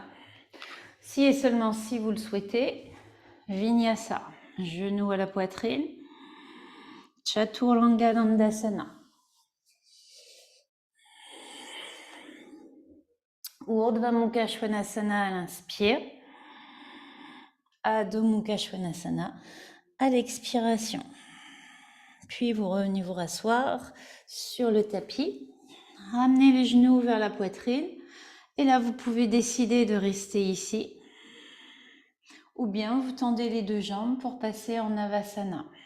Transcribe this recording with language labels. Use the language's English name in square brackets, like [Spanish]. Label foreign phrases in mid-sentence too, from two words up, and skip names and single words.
[French] Si et seulement si vous le souhaitez, Vinyasa, genou à la poitrine, Chaturanga Dandasana. Urdhva Mukha Svanasana à l'inspire, Adho Mukha Svanasana à l'expiration. Puis vous revenez vous rasseoir sur le tapis, ramenez les genoux vers la poitrine et là vous pouvez décider de rester ici ou bien vous tendez les deux jambes pour passer en Avasana.